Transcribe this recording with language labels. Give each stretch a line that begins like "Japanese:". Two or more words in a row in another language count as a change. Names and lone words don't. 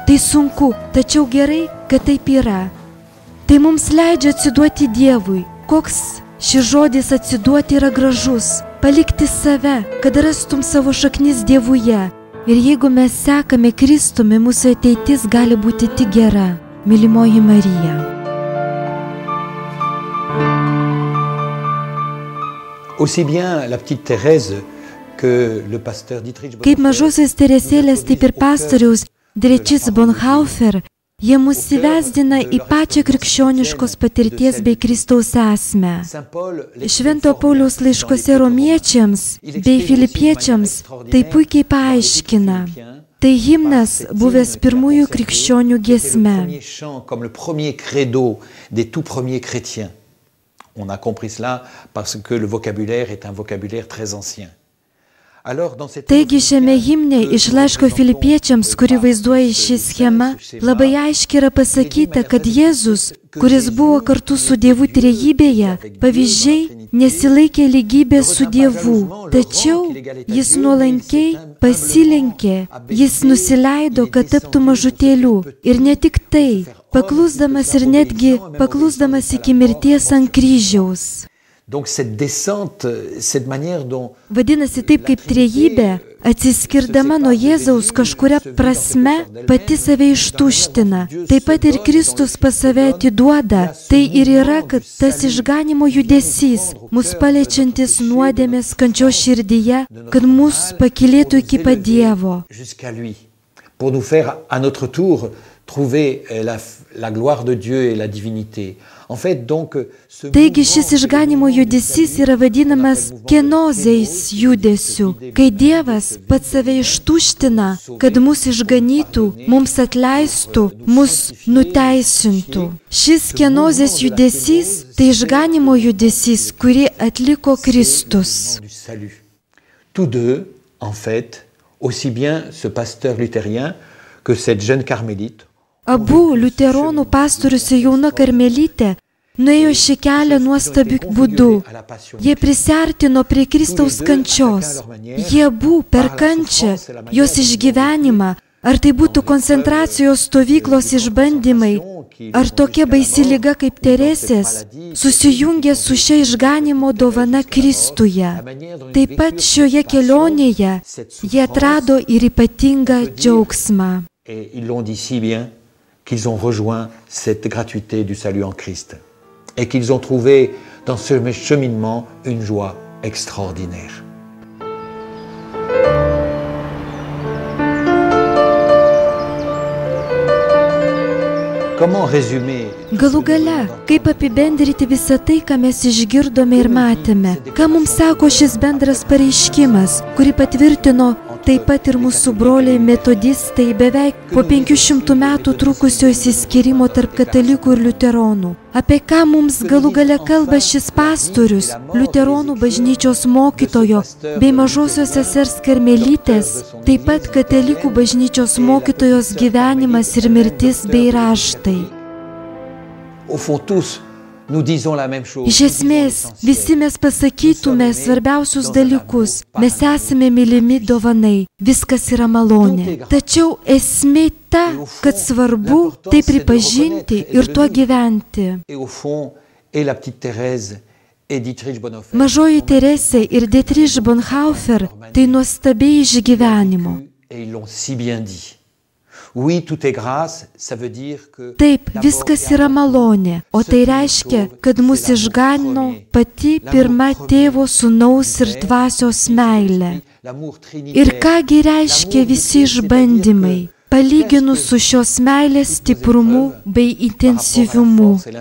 Lithuanian: Tai sunku, tačiau gerai, kad taip yra. Tai mums leidžia atsiduoti Dievui. Koks šis žodis atsiduoti yra gražus, palikti save, kad rastum savo šaknis Dievuje. Ir jeigu mes sekame Kristumi, mūsų ateitis gali būti tik gera. Mylimoji Marija.
French: Aussi bien la petite Thérèse que le pasteur Dietrich Bonhoeffer.
Lithuanian: Kaip mažosios Teresėlės, taip ir pastoriaus Dietrich Bonhoeffer, jie mus įvesdina į pačią krikščioniškos patirties bei Kristaus esmę. Švento Pauliaus laiškose romiečiams bei filipiečiams tai puikiai paaiškina. Tai himnas buvęs pirmųjų krikščionių giesme.
French: Comme le premier credo des tout premiers chrétiens. On a compris cela parce que le vocabulaire est un vocabulaire très ancien.
Lithuanian: Taigi šiame himne iš laiško filipiečiams, kuri vaizduoja šį schemą, labai aiškiai yra pasakyta, kad Jėzus, kuris buvo kartu su Dievu trejybėje, pavyzdžiai nesilaikė lygybės su Dievu, tačiau jis nuolankiai pasilenkė, jis nusileido, kad taptų mažutėliu. Ir ne tik tai, paklusdamas ir netgi paklusdamas iki mirties ant kryžiaus.
French: Donc cette descente, cette manière dont
Lithuanian: Vadinasi, taip kaip trejybė, atsiskirdama nuo Jėzaus kažkuria prasme, pati save ištuština. Taip pat ir Kristus pas save atiduoda. Tai ir yra, kad tas išganimo judesys, mus paliečiantis nuodėmės kančios širdyje, kad mus pakylėtų iki pat Dievo.
French: Jusqu'à lui, pour nous faire à notre tour trouver la gloire de Dieu et la divinité. En fait, donc,
Lithuanian: Taigi šis išganimo judesys yra vadinamas kenozės judesiu, kai Dievas pats save ištuština, kad mus išganytų, mums atleistų, mus nuteisintų. Šis kenozės judesys tai išganimo judesys, kurį atliko Kristus.
French: Tous deux, en fait, aussi bien ce pasteur luthérien que cette jeune carmélite,
Lithuanian: Abu liuteronų pastorius ir jauna karmelitė nuėjo šį kelią nuostabiu būdu. Jie prisiartino prie Kristaus kančios. Jie abu per kančią, jos išgyvenimą, ar tai būtų koncentracijos stovyklos išbandymai, ar tokia baisi liga kaip Teresės, susijungė su šia išganimo dovana Kristuje. Taip pat šioje kelionėje jie atrado ir ypatingą džiaugsmą.
French: et ils l'ont dit si bien qu'ils ont rejoint cette gratuité du salut en Christ et qu'ils ont trouvé dans ce cheminement une joie extraordinaire. Comment résumer?
Lithuanian: Galų gale, kaip apibendrinti visą tai, ką mes išgirdome ir matėme, ką mums sako šis bendras pareiškimas, kurį patvirtino taip pat ir mūsų broliai metodistai beveik po 500 metų trukusio išsiskyrimo tarp katalikų ir liuteronų. Apie ką mums galų gale kalba šis pastorius, liuteronų bažnyčios mokytojo bei mažosios sesers karmelitės, taip pat katalikų bažnyčios mokytojos gyvenimas ir mirtis bei raštai.
French: Au fond, tous, nous disons la même chose.
Lithuanian: Iš esmės, visi mes pasakytume svarbiausius dalykus. Mes esame mylimi dovanai, viskas yra malonė. Tačiau esmė ta, kad svarbu tai pripažinti ir tuo gyventi.
French: Et au fond, et la petite Thérèse et Dietrich Bonhoeffer.
Lithuanian: Mažoji Teresė ir Dietrich Bonhoeffer tai nuostabiai išgyvenimo.
French: Et ils l'ont si bien dit. Oui, tout est grâce, ça veut dire que...
Lithuanian: Taip, viskas yra malonė, o tai reiškia, kad mus išganino pati pirma tėvo, sūnaus ir dvasios meilė. Ir kągi reiškia visi išbandymai, palyginus su šios meilės stiprumu bei intensyvumu.